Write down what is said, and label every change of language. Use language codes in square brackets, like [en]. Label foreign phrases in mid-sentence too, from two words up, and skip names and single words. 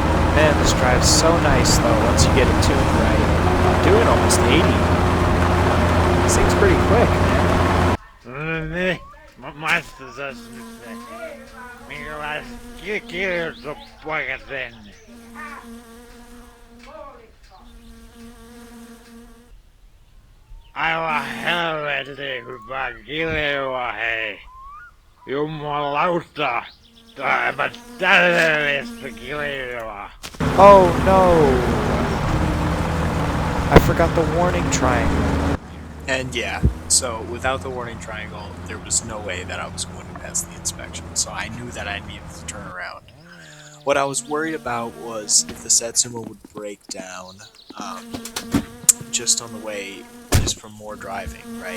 [en] Man, this drives so nice though once you get it tuned right. I'm doing almost 80. This thing's pretty quick, man. [fi] Aivan helvetin hyvä kilua, hei. Jumalauta. Aivan täydellistä kilua. [en] Oh no! I forgot the warning triangle. And yeah, so without the warning triangle, there was no way that I was going to pass the inspection, so I knew that I needed to turn around. What I was worried about was if the Satsuma would break down just on the way, just from more driving, right?